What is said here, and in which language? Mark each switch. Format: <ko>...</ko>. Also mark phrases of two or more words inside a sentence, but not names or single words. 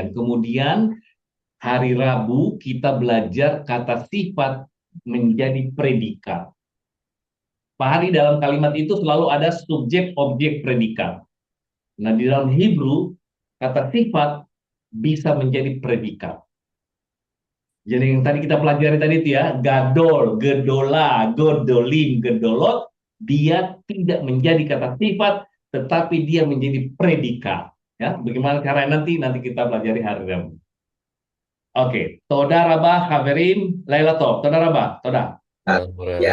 <id>Kemudian hari Rabu kita belajar kata sifat menjadi predikat. Pak Hari, dalam kalimat itu selalu ada subjek, objek, predikat. Nah, di dalam Hebrew, kata sifat bisa menjadi predikat. Jadi yang tadi kita pelajari tadi itu ya,</id> <he>gadol, gedola, godolim, gedolot,</he> <id>dia tidak menjadi kata sifat, tetapi dia menjadi predikat. Ya, bagaimana caranya nanti kita pelajari hari Rabu. Oke,</id> <he>toda rabah, haverim, Laila Tov, toda rabah, toda.</he> <id>Ya.</id>